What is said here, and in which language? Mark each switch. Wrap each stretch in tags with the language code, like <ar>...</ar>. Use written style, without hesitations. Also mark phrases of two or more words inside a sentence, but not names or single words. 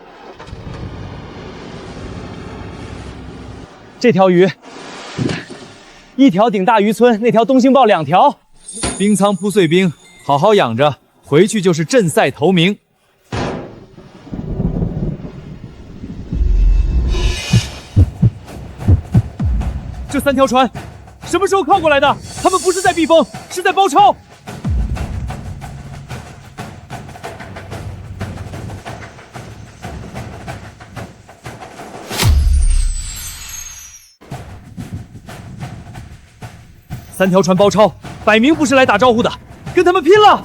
<zh>這條魚，一條頂大漁村，那條東星豹2條。冰倉鋪碎冰，好好養着，回去就是鎮賽頭名。這3條船什麼時候靠過來的？他們不是在避風，是在包抄。3條船包抄，擺明不是來打招呼的，跟他們拼了！</zh>